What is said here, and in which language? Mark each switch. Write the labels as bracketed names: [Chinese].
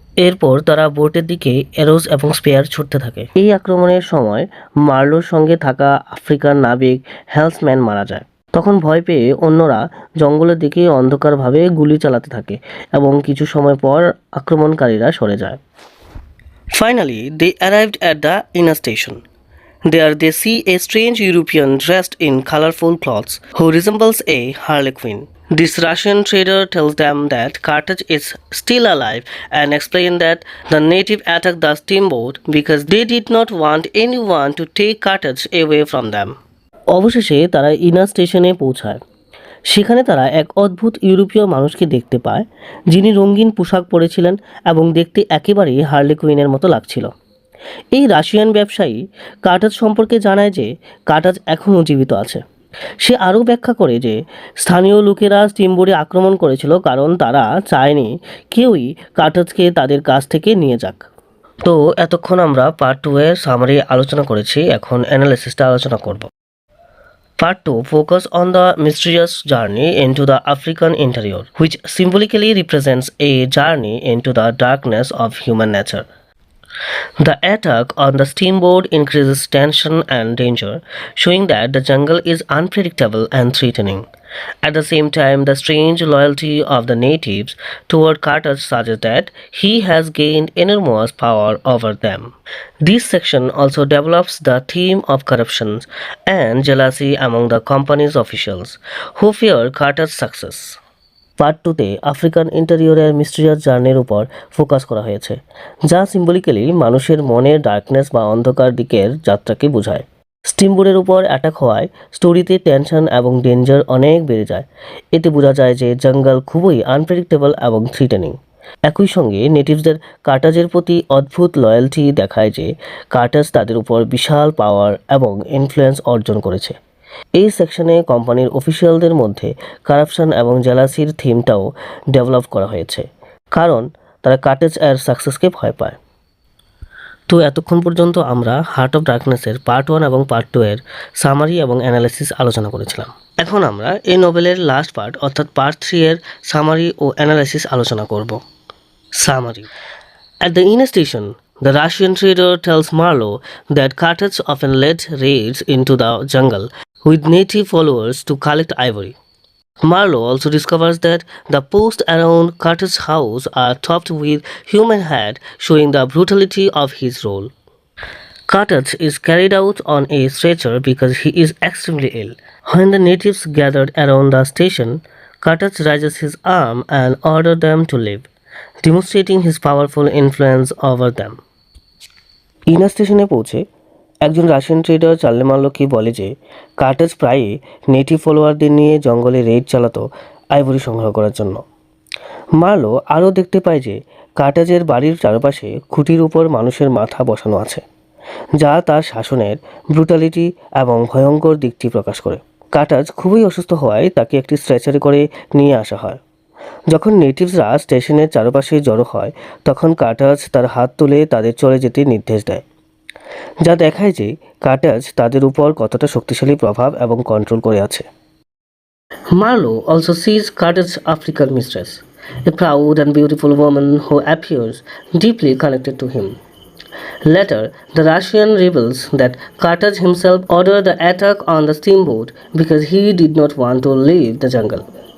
[Bangla] এরপর তারা বোটের দিকে অ্যারোস এবং স্পেয়ার ছুটতে থাকে। এই আক্রমণের সময় মার্লোর সঙ্গে থাকা আফ্রিকান নাবিক হেলসম্যান মারা যায়। তখন ভয় পেয়ে অন্যরা জঙ্গলের দিকে অন্ধকারভাবে গুলি চালাতে থাকে এবং কিছু সময় পর আক্রমণকারীরা সরে যায়। [English] Finally, they arrived at the inner station. There they see a strange European dressed in colorful clothes who resembles a harlequin. This Russian trader tells them that Carthage is still alive and explains that the native attacked the steamboat because they did not want anyone to take Carthage away from them. [Bangla] অবশেষে তারা inner স্টেশনে পৌঁছায়। সেখানে তারা এক অদ্ভুত ইউরোপীয় মানুষকে দেখতে পায়, যিনি রঙিন পোশাক পরেছিলেন এবং দেখতে একেবারেই হার্লেকুইনের মতো লাগছিল। এই রাশিয়ান ব্যবসায়ী কার্টাজ সম্পর্কে জানায় যে কার্টাজ এখনও জীবিত আছে। সে আরও ব্যাখ্যা করে যে স্থানীয় লোকেরা স্টিমবোটে আক্রমণ করেছিল কারণ তারা চায়নি কেউই কার্টাজকে তাদের কাছ থেকে নিয়ে যাক। তো এতক্ষণ আমরা পার্ট 2 এর সামারি আলোচনা করেছি, এখন অ্যানালিসিসটা আলোচনা করব। [English] Part 2 focus on the mysterious journey into the African interior, which symbolically represents a journey into the darkness of human nature. The attack on the steamboat increases tension and danger, showing that the jungle is unpredictable and threatening. At the same time, the strange loyalty of the natives toward Carthage suggests that he has gained enormous power over them. This section also develops the theme of corruption and jealousy among the company's officials, who fear Carthage's success. [Bangla] Part 2তে African ইন্টেরিয়রের mysterious জার্নির উপর focus করা হয়েছে, যা symbolically মানুষের মনের darkness বা অন্ধকার দিকের যাত্রাকে বোঝায়। স্টিমবোটের উপর অ্যাটাক হওয়ায় স্টোরিতে টেনশন এবং ডেঞ্জার অনেক বেড়ে যায়। এতে বোঝা যায় যে জঙ্গল খুবই আনপ্রেডিক্টেবল এবং থ্রিটেনিং। একই সঙ্গে নেটিভসদের কার্টাজের প্রতি অদ্ভুত লয়্যালটি দেখায় যে কার্টাজ তাদের উপর বিশাল পাওয়ার এবং ইনফ্লুয়েন্স অর্জন করেছে। এই সেকশনে কোম্পানির অফিসিয়ালদের মধ্যে কারাপশন এবং জেলাসির থিমটাও ডেভেলপ করা হয়েছে, কারণ তারা কার্টেজ এর সাকসেসকে ভয় পায়। তো এতক্ষণ পর্যন্ত আমরা হার্ট অফ ডার্কনেসের পার্ট 1 এবং পার্ট 2 এর সামারি এবং অ্যানালাইসিস আলোচনা করেছিলাম। এখন আমরা এই নোভেলের লাস্ট পার্ট অর্থাৎ পার্ট 3 এর সামারি ও অ্যানালাইসিস আলোচনা করব। Summary. [English] At the inner station, the Russian trader tells Marlowe that Carthage often led raids into the jungle with native followers to collect ivory. Marlowe also discovers that the posts around Carthage's house are topped with human head, showing the brutality of his role. Carthage is carried out on a stretcher because he is extremely ill. When the natives gathered around the station, Carthage raises his arm and orders them to leave, demonstrating his powerful influence over them. [Bangla] Inner স্টেশনে পৌঁছে একজন Russian tedder Charlie মার্লোকে বলে যে কার্টাজ প্রায়ই native ফলোয়ারদের নিয়ে জঙ্গলে red চালাতো ivory সংগ্রহ করার জন্য। মার্লো আরও দেখতে পায় যে কার্টাজের বাড়ির চারপাশে খুঁটির উপর মানুষের মাথা বসানো আছে, যা তার শাসনের ব্রুটালিটি এবং ভয়ঙ্কর দিকটি প্রকাশ করে। কার্টাজ খুবই অসুস্থ হওয়ায় তাকে একটি স্ট্রেচারে করে নিয়ে আসা হয়। যখন নেটিভসরা স্টেশনের চারপাশে জড়ো হয়, তখন কার্টাজ তার হাত তুলে তাদের চলে যেতে নির্দেশ দেয়, যা দেখায় যে কার্টাজ তাদের উপর কতটা শক্তিশালী প্রভাব এবং কন্ট্রোল করে আছে। [English] Marlowe also sees Cartage's African mistress, a proud and beautiful woman who appears deeply connected to him. Later, the Russian rebels that Carthage himself ordered the attack on the steamboat because he did not want to leave the jungle.